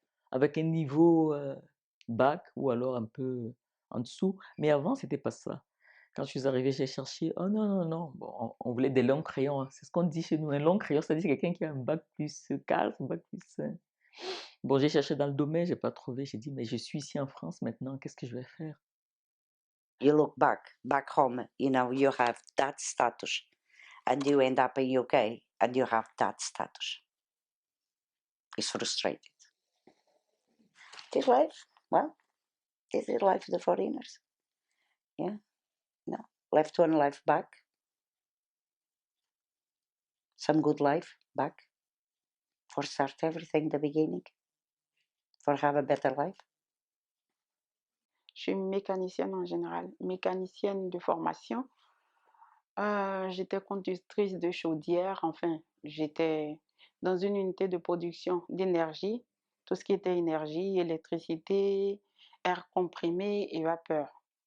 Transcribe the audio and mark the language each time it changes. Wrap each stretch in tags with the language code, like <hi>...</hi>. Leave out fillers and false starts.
<fr>Avec un niveau bac ou alors un peu en dessous. Mais avant, c'était pas ça. Quand je suis arrivé, j'ai cherché. Oh non, non, non. Bon, on voulait des longs crayons, hein. C'est ce qu'on dit chez nous. Un long crayon, c'est-à-dire quelqu'un qui a un bac plus 4, un bac plus. Bon, j'ai cherché dans le domaine, j'ai pas trouvé. J'ai dit, mais je suis ici en France maintenant, qu'est-ce que je vais faire?</fr> <en>You look back home, you know, you have that status, and you end up in UK and you have that status. It's frustrated. This life, well, this is life of the foreigners. Yeah, no, left one life back, some good life back, for start everything the beginning, for have a better life.</en> <fr>Je suis mécanicienne en général, mécanicienne de formation. J'étais conductrice de chaudière, enfin, j'étais dans une unité de production d'énergie, tout ce qui était énergie, électricité, air comprimé et vapeur.</fr>